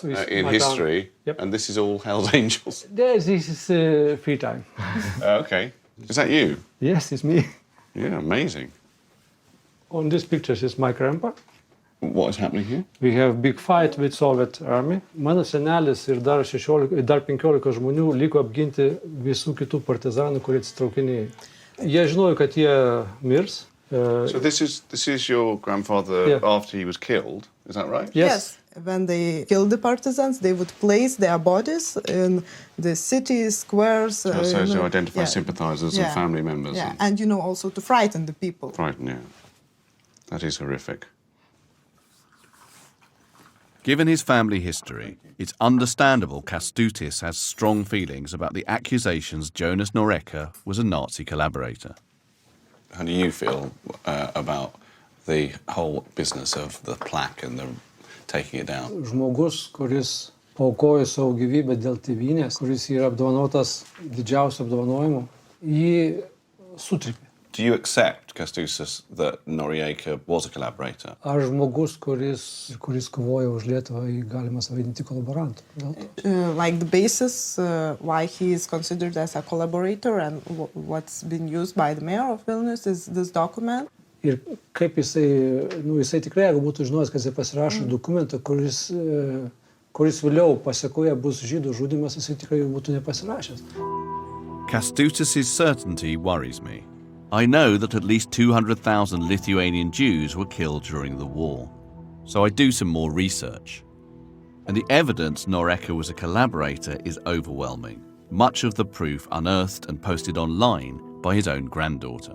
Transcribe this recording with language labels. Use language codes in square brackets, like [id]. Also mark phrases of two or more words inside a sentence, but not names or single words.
[en] in history, yep. And this is all Hell's Angels. This is free time. Okay. Is that you? Yes, it's me. Yeah, amazing. On these pictures is my grandpa. What is happening here? We have big fight with Soviet army. [lt] Mano senelis ir dar 15 žmonių liko apginti visų kitų partizanų, kurie atsitraukinėjo. Jie žinojo, kad jie mirs. [en] So this is your grandfather after he was killed, is that right? Yes. When they killed the partisans, they would place their bodies in the city squares. So to identify sympathisers and family members. Yeah, and also to frighten the people. Frighten, yeah. That is horrific. Given his family history, it's understandable Kęstutis has strong feelings about the accusations Jonas Noreika was a Nazi collaborator. How do you feel about the whole business of the plaque and the taking it down? [lt] Žmogus, kuris paaukojo savo gyvybę dėl tėvynės, kuris yra apdovanotas didžiausiu apdovanojimu, jį sutrypė. [en] Do you accept, Kęstutis, that Noriega was a collaborator? [lt] Ar žmogus, kuris kovoja už Lietuvą, jį galima savadinti kolaborantu? [en] Like the basis why he is considered as a collaborator and what's been used by the mayor of Vilnius is this document. [lt] Ir kaip jisai tikrai, jeigu būtų žinojęs, kad jisai pasirašo dokumentą, kuris vėliau pasekoje bus žydų žudymas, jisai tikrai būtų nepasirašęs. [en] Kęstutis' certainty worries me. I know that at least 200,000 Lithuanian Jews were killed during the war, so I do some more research. And the evidence Noreika was a collaborator is overwhelming, much of the proof unearthed and posted online by his own granddaughter.